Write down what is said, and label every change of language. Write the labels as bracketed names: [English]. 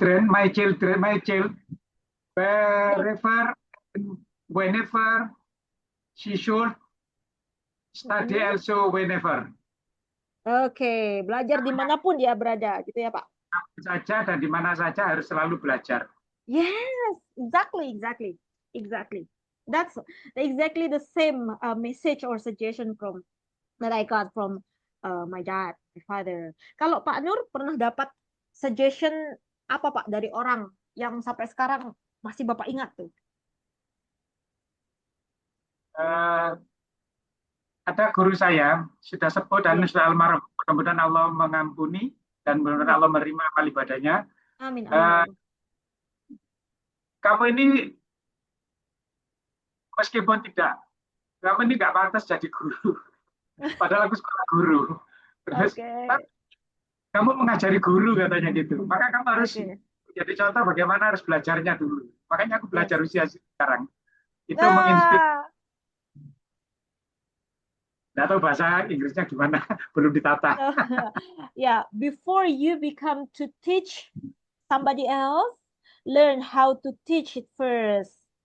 [English] my child, wherever, whenever she should study also whenever. [Indonesian] Oke, belajar dimanapun dia berada, gitu ya Pak? Apa saja dan di mana saja harus selalu belajar. [English] Yes, exactly. That's exactly the same message or suggestion that I got from my dad, my father. [Indonesian] Kalau Pak Nur pernah dapat suggestion apa Pak dari orang yang sampai sekarang masih Bapak ingat tuh? Ada guru saya sudah sepuh dan Iya. sudah almarhum. Mudah-mudahan Allah mengampuni dan mudah-mudahan Allah menerima amal ibadahnya. Amin. Kamu ini meskipun kamu ini nggak pantas jadi guru. Padahal aku sekolah guru. Terus kamu mengajari guru katanya gitu. Maka kamu harus jadi contoh bagaimana harus belajarnya dulu. Makanya aku belajar usia sekarang. Itu menginspirasi. Nggak tahu bahasa Inggrisnya gimana, belum ditata. [English] Yeah, before you become to teach somebody else, learn how to teach it first.